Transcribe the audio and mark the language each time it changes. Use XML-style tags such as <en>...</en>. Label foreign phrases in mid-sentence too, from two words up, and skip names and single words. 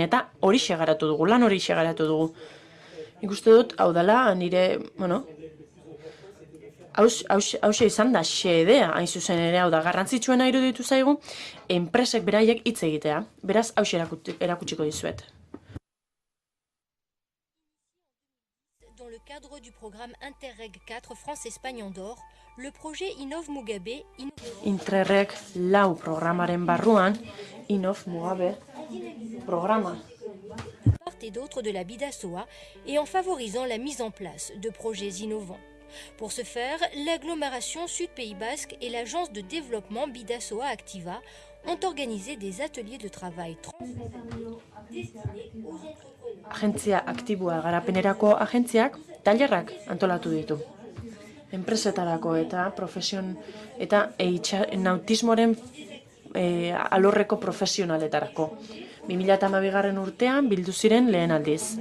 <eu>Eta hori segaratu dugu, lan hori segaratu dugu. Ikuste dut, hau dela, nire, hause izan da xedea, hain zuzen ere, hau da, garrantzitsuena iruditu zaigu, enpresek beraiek hitz egitea. Beraz, hause erakutsiko dizuet.</eu> <fr>Dans le cadre du programme Interreg 4 France-Espagne Andorre, le projet Innov Mugabe</fr> <eu>Interreg 4 programaren barruan, Innov Mugabe programa.</eu> <fr>part et d'autre de la Bidasoa et en favorisant la mise en place de projets innovants. Pour ce faire, l'agglomération Sud Pays Basque et l'agence de développement Bidasoa Activa ont organisé des ateliers de travail destinés aux entrepreneurs.</fr> <eu>Agentzia aktiboa garapenerako agentziak tailerrak antolatu ditu. Enpresetarako eta nautismoaren alorreko profesionaletarako. 2012 urtean bildu ziren lehen aldiz.</eu>